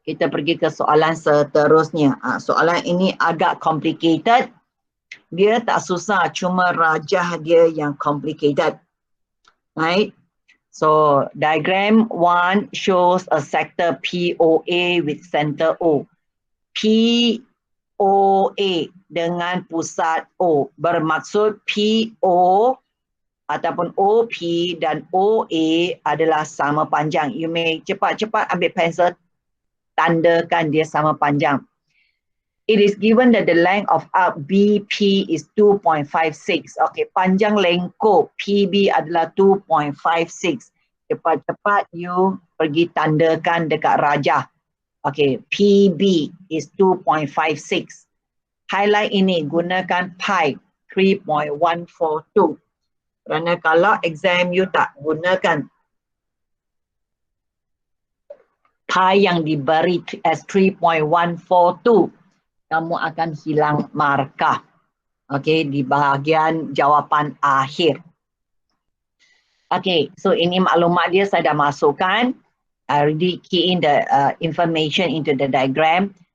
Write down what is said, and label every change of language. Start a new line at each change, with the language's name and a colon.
Malay: Kita pergi ke soalan seterusnya. Soalan ini agak complicated. Dia tak susah, cuma rajah dia yang complicated. Right?
English: So, diagram 1 shows a sector POA with center O.
Malay: POA dengan pusat O bermaksud PO ataupun OP dan OA adalah sama panjang.
English: You may
Malay: cepat-cepat ambil pensel, tandakan dia sama panjang.
English: It is given that the length of arc BP is 2.56.
Malay: Okay, panjang lengkuk PB adalah 2.56. Cepat-cepat you pergi tandakan dekat rajah.
English: Okay, PB is 2.56.
Malay: Highlight ini, gunakan pi 3.142. Kerana kalau exam you tak gunakan pi yang diberi as 3.142, kamu akan hilang markah. Okay, di bahagian jawapan akhir. Okay, so ini maklumat dia saya dah masukkan.
English: I already key in the information into the diagram.